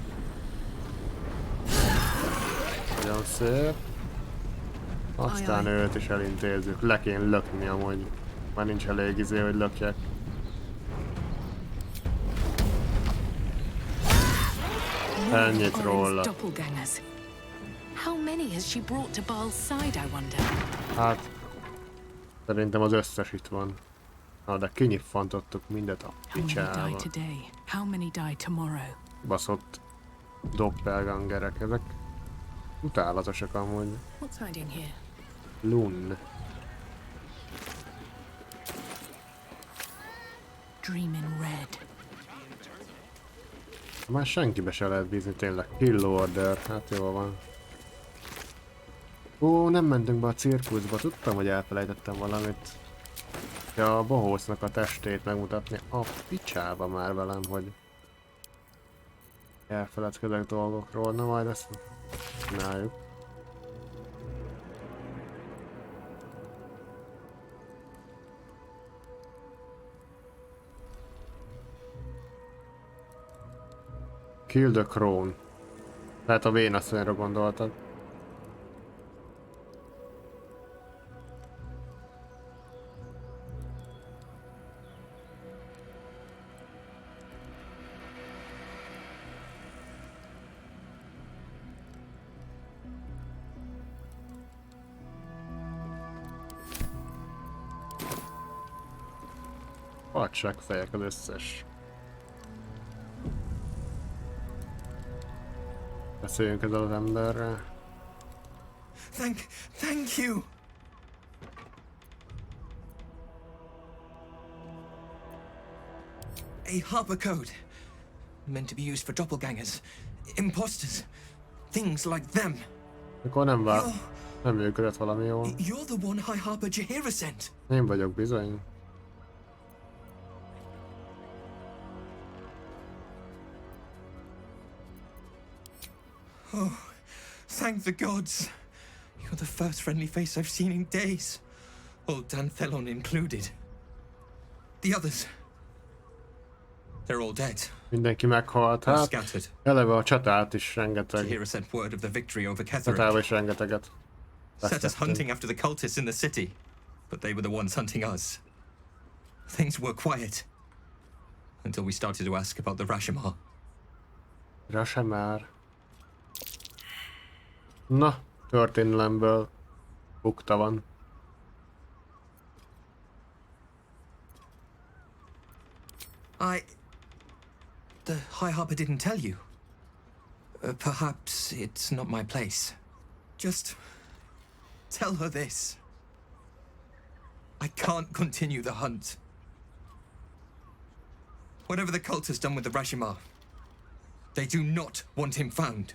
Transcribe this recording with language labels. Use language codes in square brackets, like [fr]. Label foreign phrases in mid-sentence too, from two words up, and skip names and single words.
[hu] Nagyon szép. Aztán őt is elintézzük. Le kéne lökni amúgy. Már nincs elég izé, hogy lökjek. Ennyit róla. [en] How many has she brought to Baal's side, I wonder? [hu] Hát, szerintem az összes itt van. Na, de kinyiffantottuk mindet a picsába. [en] How many die tomorrow? [hu] Baszott doppelgangerek, ezek utálatosak amúgy. [en] What's hiding here? Lun. Dream in red. [hu] Már senkibe se lehet bízni tényleg. [en] Kill order, [hu] hát jól van. Ó, nem mentünk be a cirkuszba, tudtam, hogy elfelejtettem valamit. Ja, a bohócnak a testét megmutatni a picsába már velem, hogy elfeledkezek dolgokról, na majd ezt csináljuk. [en] Kill the Crown. [hu] Tehát a vénasszonyra gondoltad. Fejek az összes. Beszéljünk ezzel az emberrel. [en] Thank you. A Harper code. Meant to be used for doppelgangers, imposters, things like them. [hu] Mikor nem működött valami jól. [en] You're the one High Harper Jaheira sent. [hu] Én vagyok bizony. [en] Oh, thank the gods. You're the first friendly face I've seen in days. Old Dan Thelon included. The others. They're all dead. [hu] Mindenki meghalt, hát eleve a csatát is rengeteg. [en] Jaheira sent word of the victory over [hu] Csatával is rengeteget. [en] Set us hunting after the cultists in the city, but they were the ones hunting us. Things were quiet until we started to ask about the Rashomar. Rashomar. [hu] Na, történelemből bukta van. [en] The High Harper didn't tell you. Perhaps it's not my place. Just tell her this. I can't continue the hunt. Whatever the cult has done with the Rashomar, they do not want him found.